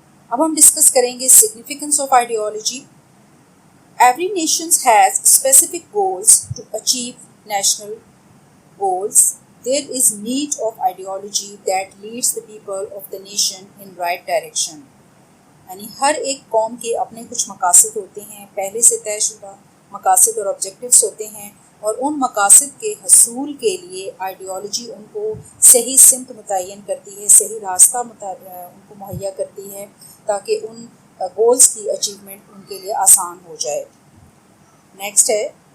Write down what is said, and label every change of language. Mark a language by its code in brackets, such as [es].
[ur] اب ہم ڈسکس کریں گے [en] Significance of ideology. Every nation has specific goals to achieve national goals. There is need of ideology that leads the people of the nation in right direction. [ur] یعنی ہر ایک قوم کے اپنے کچھ مقاصد ہوتے ہیں، پہلے سے طے شدہ مقاصد اور آبجیکٹیوز ہوتے ہیں، اور ان مقاصد کے حصول کے لیے آئیڈیالوجی ان کو صحیح سمت متعین کرتی ہے، صحیح راستہ ان کو مہیا کرتی ہے، تاکہ ان گولز کی اچیومنٹ ان کے لیے آسان ہو جائے۔ نیکسٹ ہے